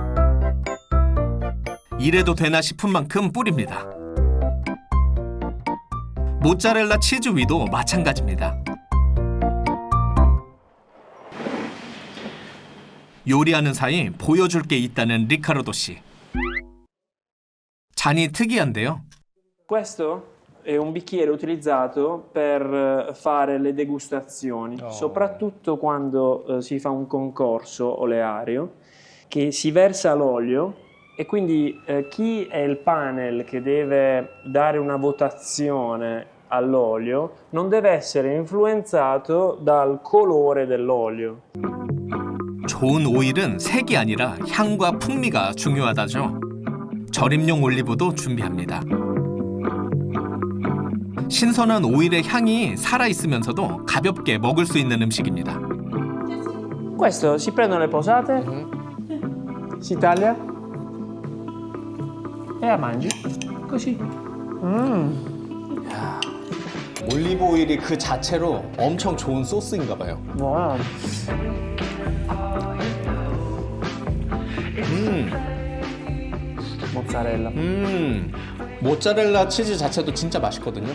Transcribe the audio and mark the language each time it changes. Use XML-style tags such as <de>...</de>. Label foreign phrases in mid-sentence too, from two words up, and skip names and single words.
<ko>이래도 되나 싶은 만큼 뿌립니다. 모짜렐라 치즈 위도 마찬가지입니다. 요리하는 사이 보여줄 게 있다는 리카르도 씨. 잔이 특이한데요.</ko> <it>Questo è un bicchiere utilizzato per fare le degustazioni, soprattutto quando si fa un concorso oleario, che si versa l'olio e quindi chi è il panel che deve dare una votazione all'olio non deve essere influenzato dal colore dell'olio.</it> <ko>좋은 오일은 색이 아니라 향과 풍미가 중요하다죠. 절임용 올리브도 준비합니다. 신선한 오일의 향이 살아있으면서도 가볍게 먹을 수 있는 음식입니다.</ko> <it>Questo si prendono le posate, si taglia e la mangi così.</it> <ko>올리브 오일이 그 자체로 엄청 좋은 소스인가 봐요. Wow. 모짜렐라. 모짜렐라 치즈 자체도 진짜 맛있거든요.</ko>